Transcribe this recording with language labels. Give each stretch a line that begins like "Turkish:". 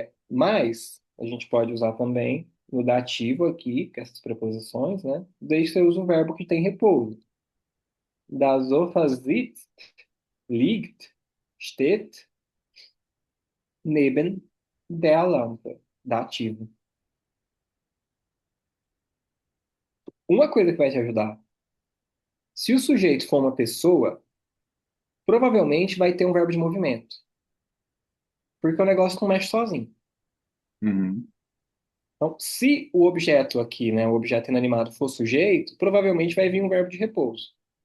Portuguese: Mas a gente pode usar também no dativo aqui, com essas preposições, né? Desde que você use um verbo que tem repouso.
German: Das Sofa sitzt, liegt, steht neben der Lampe, dativo.
Portuguese: Uma coisa que vai te ajudar, se o sujeito for uma pessoa, provavelmente vai ter um verbo de movimento, porque o negócio não mexe sozinho. Uhum, Então, se o objeto aqui, né, o objeto inanimado for sujeito, provavelmente vai vir um verbo de repouso.